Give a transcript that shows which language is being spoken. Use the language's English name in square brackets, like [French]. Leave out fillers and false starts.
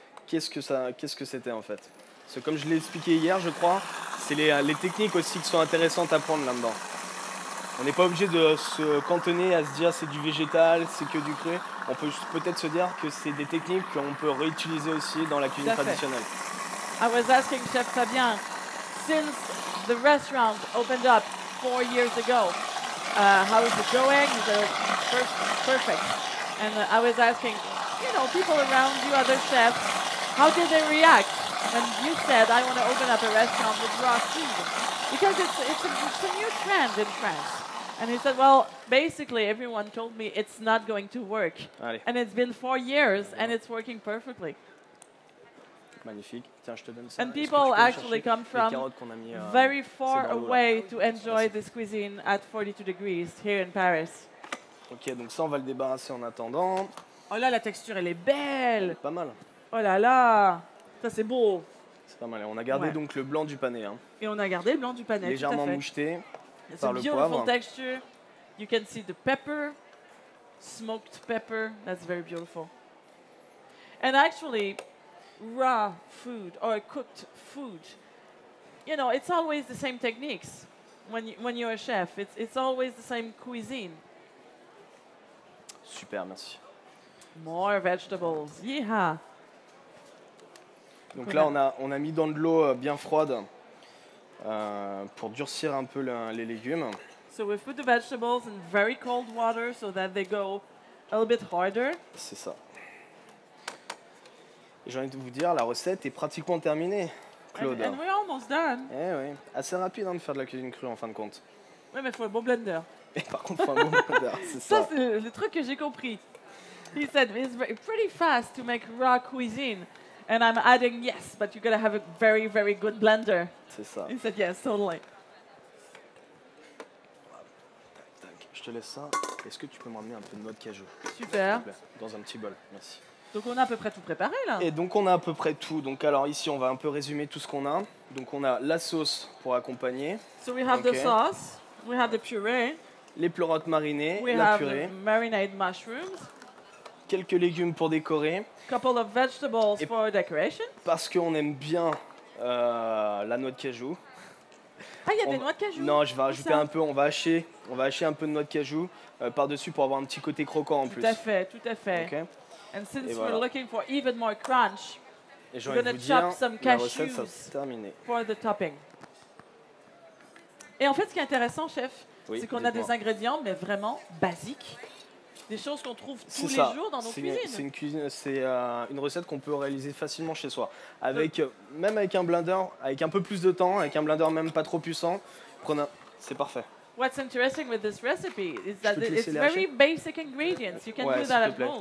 [French] qu'est-ce que c'était en fait. Parce que comme je l'ai expliqué hier, je crois, c'est les techniques aussi qui sont intéressantes à prendre là-dedans. On n'est pas obligé de se cantonner à se dire c'est du végétal, c'est que du cru. On peut peut-être se dire que c'est des techniques qu'on peut réutiliser aussi dans la cuisine traditionnelle. [English] I was asking Chef Fabien, since the restaurant opened up 4 years ago, how is it going? Is it perfect? And I was asking, people around you, other chefs, how did they react when you said, I want to open up a restaurant with raw food? Because it's a new trend in France. And he said, well, basically everyone told me it's not going to work. [French] Allez. [English] And it's been 4 years and it's working perfectly. [French] Magnifique. Tiens, je te donne ça. [English] And people actually come from very far away to enjoy this cuisine at 42 degrees here in Paris. [French] Ok, donc ça, on va le débarrasser en attendant. Oh là, la texture, elle est belle. Pas mal. Oh là là, ça c'est beau. C'est pas mal. Et on a gardé donc le blanc du panais. Hein. Et on a gardé le blanc du panais. Légèrement moucheté par le poivre. [English] It's a beautiful texture. You can see the pepper, smoked pepper. That's very beautiful. And actually, raw food or cooked food, it's always the same techniques. When you're a chef, it's always the same cuisine. [French] Super, merci. [English] More vegetables, yeah. [French] Donc là, on a mis dans de l'eau bien froide pour durcir un peu les légumes. [English] So we put the vegetables in very cold water so that they go a little bit harder. [French] C'est ça. Et j'ai envie de vous dire, la recette est pratiquement terminée, Claude. [English] And we're almost done. [French] Eh oui, assez rapide de faire de la cuisine crue en fin de compte. Oui, mais il faut un bon blender. Et par contre, il faut un bon blender, c'est ça. Ça, c'est le truc que j'ai compris. [English] He said it's pretty fast to make raw cuisine. And I'm adding yes, but you gotta have a very, very good blender. [French] C'est ça. [English] He said yes, totally. [French] Je te laisse ça. Est-ce que tu peux m'emmener un peu de noix de cajou? Super. Dans un petit bol, merci. Donc on a à peu près tout préparé là. Et donc on a à peu près tout. Donc alors ici on va un peu résumer tout ce qu'on a. Donc on a la sauce pour accompagner. [English] So we have the sauce, we have the puree. [French] Les pleurotes marinées, [English] we [French] la [English] have [French] purée. [English] The marinade mushrooms. [French] Quelques légumes pour décorer. [English] Couple of vegetables for decoration. [French] Parce qu'on aime bien la noix de cajou. Ah, il y a des noix de cajou. Non, je vais rajouter un peu. On va hacher un peu de noix de cajou par-dessus pour avoir un petit côté croquant en plus. Tout à fait, tout à fait. [English] Okay. And since we're looking for even more crunch, we're going to chop some cashews for the topping. [French] Et en fait, ce qui est intéressant, chef, c'est qu'on a des ingrédients, mais vraiment basiques. Des choses qu'on trouve tous les jours dans nos cuisines. C'est une recette qu'on peut réaliser facilement chez soi. Même avec un blender, avec un peu plus de temps, avec un blender même pas trop puissant, c'est parfait. [English] What's interesting with this recipe is that it's very basic ingredients. You can do that at home.